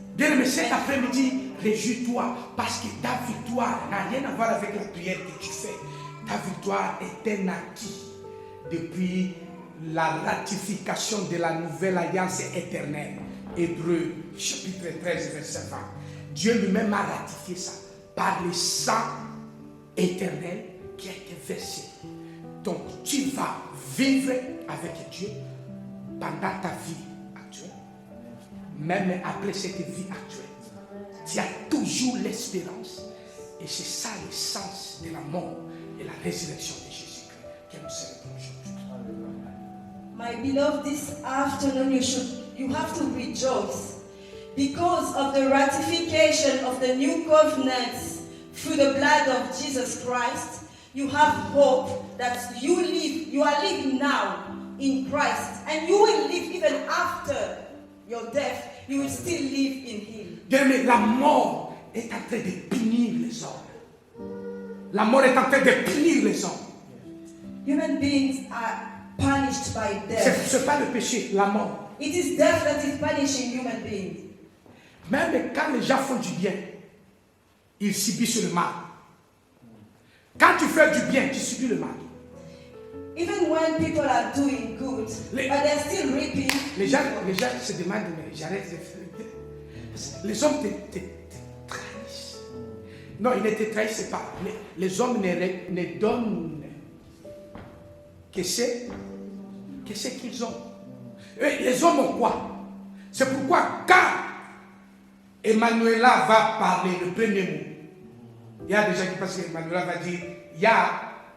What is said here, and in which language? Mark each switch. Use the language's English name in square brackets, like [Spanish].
[French] Bien, mais cet après-midi, réjouis-toi parce que ta victoire n'a rien à voir avec la prière que tu fais. Ta victoire est un acquis depuis la ratification de la nouvelle alliance éternelle. Hébreux, chapitre 13, verset 20. Dieu lui-même a ratifié ça par le sang éternel qui a été versé. Donc, tu vas vivre avec Dieu pendant ta vie actuelle, même après cette vie actuelle. Tu as toujours l'espérance, et c'est ça le sens de la mort et la résurrection de Jésus-Christ que nous célébrons aujourd'hui. [English] My beloved, this afternoon you have to rejoice because of the ratification of the new covenant through the blood of Jesus Christ. You have hope that you are living now in Christ, and you will live even after your death. You will still live in Him. [French] Bien, la mort est en train de punir les hommes. La mort est en train de punir les hommes. [English] Human beings are punished by [French] Ce [English] death. [French] n'est pas le péché, la mort. [English] It is death that is punishing human beings. [French] Même quand les gens font du bien, ils subissent le mal. Quand tu fais du bien, tu subis le mal. [English] Even when people are doing good, but they're still reaping. [French] Les gens se demandent, mais j'arrête de faire. Les hommes te trahissent. Non, ils ne te trahissent pas. Les hommes ne donnent que ce qu'ils ont. Et les hommes ont quoi? C'est pourquoi quand Emmanuela va parler le premier mot, il y a des gens qui pensent qu'Emmanuela va dire ya.